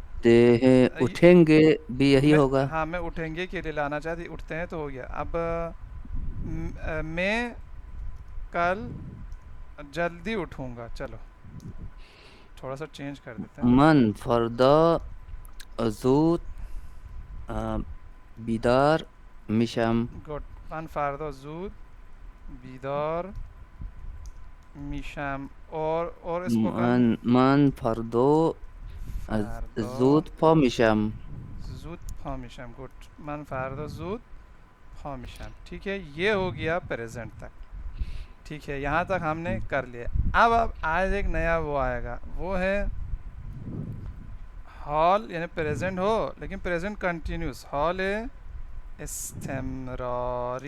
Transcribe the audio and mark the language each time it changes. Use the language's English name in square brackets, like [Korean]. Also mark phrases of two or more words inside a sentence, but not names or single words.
[Urdu] اٹھتے ہیں اٹھیں گے بھی یہی میں ہوگا. ہاں، میں اٹھیں گے کے لیے لانا چاہتی. اٹھتے ہیں تو ہو گیا. اب میں کل جلدی اٹھوں گا. چلو تھوڑا سا چینج کر دیتے ہیں. [Persian] من فردا زود بیدار میشم. گڈ. من فردا زود بیدار میشم. [Urdu] اور اسپوکن. [Persian] من فردو فردا زود پا میشم. زود پا میشم. گڈ. من فردا زود پا میشم. [Urdu] ٹھیک ہے، یہ ہو گیا پریزنٹ تک. ٹھیک ہے، یہاں تک ہم نے کر لیا. اب آج ایک نیا وہ آئے گا، وہ ہے حال، یعنی پریزنٹ ہو لیکن پریزنٹ کنٹینیوس. [Persian] حال استمراری.